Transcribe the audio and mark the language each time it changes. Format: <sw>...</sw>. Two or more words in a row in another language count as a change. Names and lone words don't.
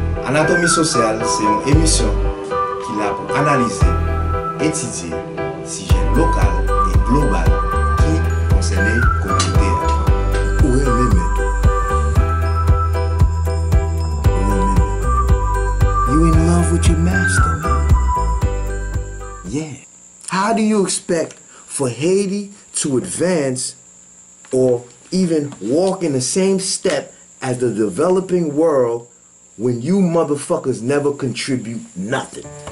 <ht>Anatomi Sosyal, se yon emisyon ki la pou analize, etidye, sijè lokal e global ki konsène kominote a. Ou renmen men. Ou renmen men.</ht> <en>You in love with your master, man. Yeah. How do you expect for Haiti to advance or even walk in the same step as the developing world when you motherfuckers never contribute nothing?</en>